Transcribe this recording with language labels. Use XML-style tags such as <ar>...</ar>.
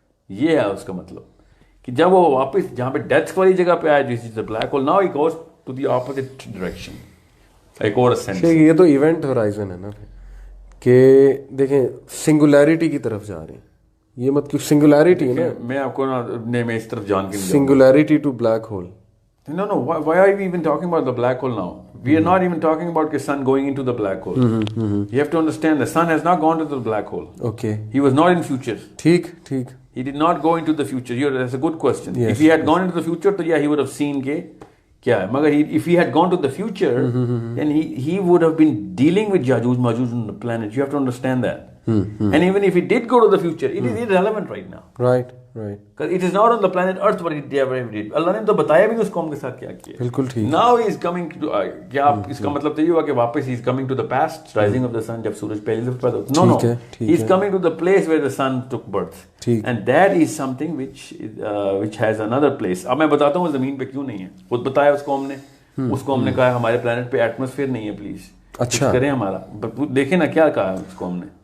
<ur>یہ ہے اس کا مطلب کہ جب وہ واپس جہاں پہ ڈیتھ والی جگہ پہ آیا, جس</ur> <en>the black hole, now he goes to the opposite direction.</en> <ur>ایک اور ascent. یہ تو ایونٹ ہورائزن ہے نا کہ دیکھیں سنگولیرٹی کی طرف جا رہے ہیں. یہ مت کیوں سنگولیرٹی ہے نا, میں آپ کو نا میں اس طرف جان کے singularity to black hole.</ur> <en>No, why are we even talking about the black hole now? We are not even talking about the sun going into the black hole. You have to understand the sun has not gone to the black hole. Okay. He was not in future.</en> <ur>ٹھیک.</ur> <en>He did not go into the future. That's a good question. Yes. If he had gone into the future, then yeah, he would have seen</en> <ur>kya hai.</ur> <en>Magar if he had gone to the future, then he would have been dealing with Yajuj Majuj on the planet. You have to understand that. And even if he did go to the future, it is irrelevant right now. Right. Because it is not on the planet Earth what it ever did.</en> <ur>اللہ نے تو بتایا بھی اس قوم کے ساتھ کیا کیا. بالکل ٹھیک.</ur> <en>Now he is coming to,</en> <ur>کیا آپ اس کا مطلب تو یہ ہوا کہ واپس</ur> <en>he is coming to the past, rising of the sun,</en> <ur>جب سورج پہلی دفعہ پیدا ہوتا.</ur> <en>No. He is coming to the place where the sun took birth. And that is something which has another place.</en> <ur>اب میں بتاتا ہوں زمین پہ کیوں نہیں ہے. خود بتایا اس قوم نے. اس قوم نے کہا ہمارے پلانٹ پہ ایٹماسفیئر نہیں ہے, پلیز اچھا کریں ہمارا. دیکھیں نا کیا کہا اس قوم نے.</ur>